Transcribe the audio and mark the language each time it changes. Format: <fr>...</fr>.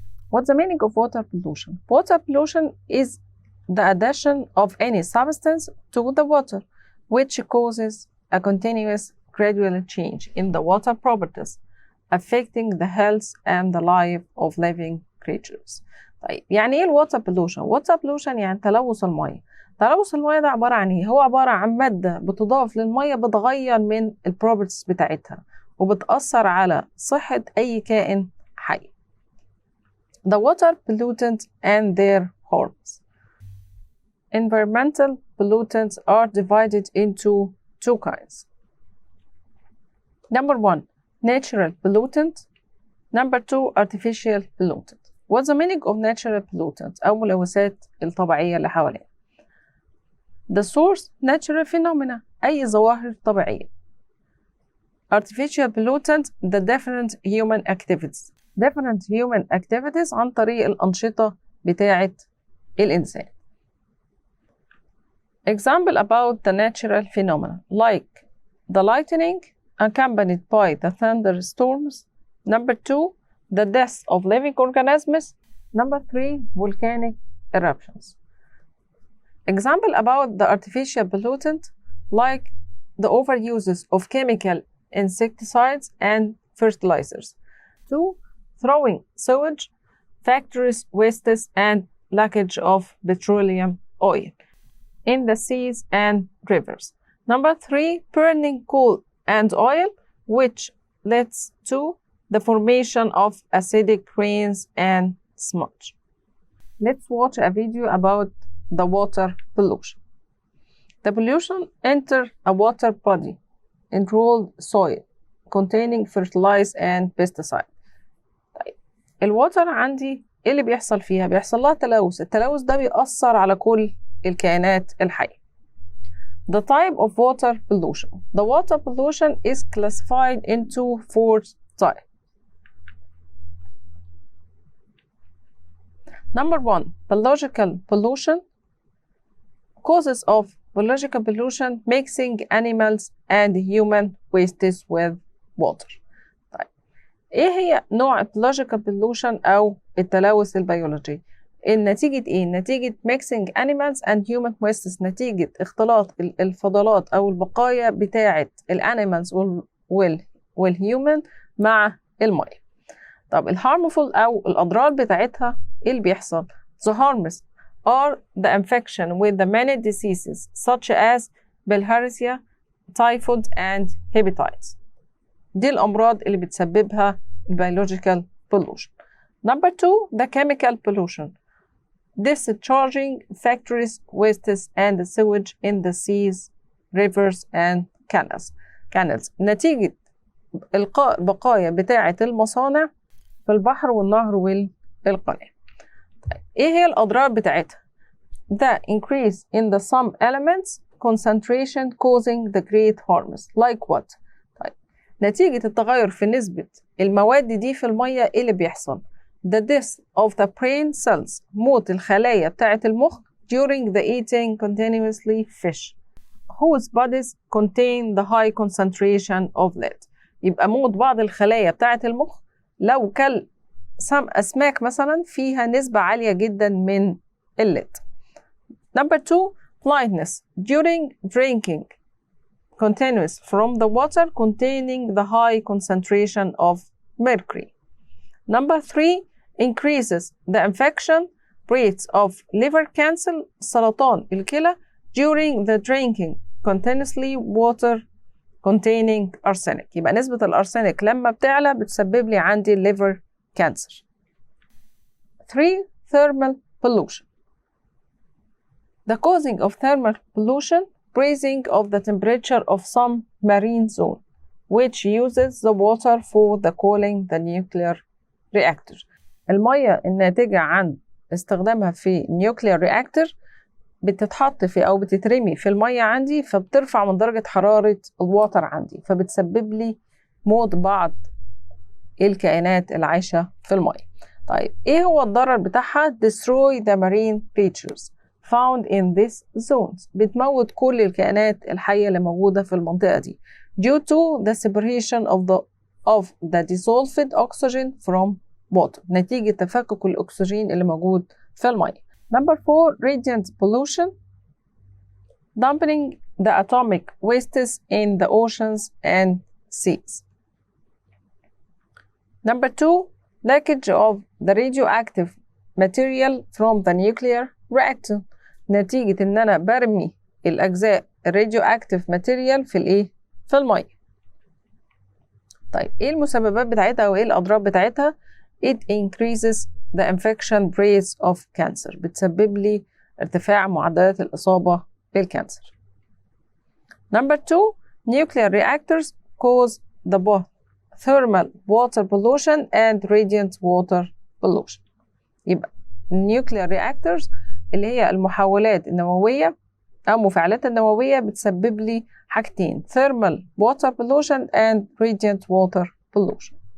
<en>What's the meaning of water pollution? Water pollution is the addition of any substance to the water, which causes a continuous gradual change in the water properties, affecting the health and the life of living creatures.</en> <ar>طيب يعني ايه الواتر pollution؟</ar> <en>water pollution</en> <ar>يعني تلوث المية. تلوث المية ده عبارة عن ايه؟ هو عبارة عن مادة بتضاف للمية بتغير من البروبرتيز بتاعتها وبتأثر على صحة أي كائن حي.</ar> <en>The water pollutants and their harms. Environmental pollutants are divided into two kinds. Number 1, natural pollutant. Number 2, artificial pollutant. What's the meaning of natural pollutant</en> <ar>أو ملوثات الطبيعية اللي حوالينا؟</ar> <en>The source, natural phenomena،</en> <ar>أي ظواهر طبيعية.</ar> <en>Artificial pollutant, the different human activities. Different human activities</en> <ar>عن طريق الأنشطة بتاعة الإنسان.</ar> <en>Example about the natural phenomena like the lightning accompanied by the thunderstorms. Number 2, the death of living organisms. Number 3, volcanic eruptions. Example about the artificial pollutant like the overuses of chemical insecticides and fertilizers. 2, throwing sewage, factories wastes and leakage of petroleum oil in the seas and rivers. Number 3, burning coal and oil, which leads to the formation of acidic rains and smudge. Let's watch a video about the water pollution. The pollution enters a water body, enrolled soil containing fertilizer and pesticide.</en> <ar>طيب الواتر عندي ايه اللي بيحصل فيها؟ بيحصل لها تلوث. التلوث ده بيأثر على كل الكائنات الحية.</ar> <en>The type of water pollution. The water pollution is classified into 4 types. Number 1, biological pollution. Causes of biological pollution: mixing animals and human wastes with water.</en> <ar>طيب ايه هي نوع</ar> <en>biological pollution</en> <ar>او التلوث البيولوجي؟ النتيجة ايه؟ نتيجة</ar> <en>mixing animals and human wastes،</en> <ar>نتيجة اختلاط الفضلات او البقايا بتاعة الانيمالز والهيومن مع المية. طب الهارمفul او الاضرار بتاعتها ايه اللي بيحصل؟</ar> <en>The harms are the infection with the many diseases such as bilharzia, typhoid and hepatitis.</en> <ar>دي الأمراض اللي بتسببها</ar> <en>biological pollution. Number 2, the chemical pollution. Discharging factories wastes and sewage in the seas, rivers and canals.</en> <ar>نتيجة إلقاء بقايا بتاعة المصانع في البحر والنهر والقناة. ايه هي الأضرار بتاعتها؟</ar> <en>The increase in the some elements concentration causing the great harms. Like what?</en> <ar>طيب نتيجة التغير في نسبة المواد دي في المية ايه اللي بيحصل؟</ar> <en>The death of the brain cells،</en> <ar>موت الخلايا بتاعة المخ</ar> <en>during the eating continuously fish whose bodies contain the high concentration of lead.</en> <ar>يبقى موت بعض الخلايا بتاعة المخ لو كل أسماك مثلا فيها نسبة عالية جدا من الليد.</ar> <en>Number 2, blindness during drinking continuous from the water containing the high concentration of mercury. Number 3, increases the infection rates of liver cancer،</en> <ar>سرطان الكلى</ar> <en>during the drinking continuously water containing arsenic.</en> <ar>يبقى نسبة الأرسنك لما بتعلى بتسبب لي عندي</ar> <en>liver cancer. 3, thermal pollution. The causing of thermal pollution: raising of the temperature of some marine zone, which uses the water for the cooling the nuclear reactor.</en> <ar>المية الناتجة عن استخدامها في</ar> <en>nuclear reactor</en> <ar>بتتحط في أو بتترمي في المية عندي، فبترفع من درجة حرارة الواتر عندي، فبتسبب لي موت بعض الكائنات العايشة في المية. طيب إيه هو الضرر بتاعها؟</ar> <en>destroy the marine creatures found in these zones.</en> <ar>بتموت كل الكائنات الحية اللي موجودة في المنطقة دي</ar> <en>due to the separation of the dissolved oxygen from water.</en> <ar>نتيجة تفكك الأكسجين اللي موجود في المية.</ar> <en>Number 4, radiant pollution. Dumping the atomic wastes in the oceans and seas. Number 2, leakage of the radioactive material from the nuclear reactor.</en> <ar>نتيجة إن أنا برمي الأجزاء</ar> <en>radioactive material</en> <ar>في الإيه؟ في المية. طيب ايه المسببات بتاعتها وايه الاضرار بتاعتها؟</ar> <en>it increases the infection rates of cancer.</en> <ar>بتسبب لي ارتفاع معدلات الإصابة بالكانسر.</ar> <en>Number 2, nuclear reactors cause the both thermal water pollution and radiant water pollution.</en> <ar>يبقى</ar> <en>nuclear reactors</en> <ar>اللي هي المحولات النووية أو مفاعلات النووية بتسبب لي حاجتين:</ar> <en>thermal water pollution and radiant water pollution.</en>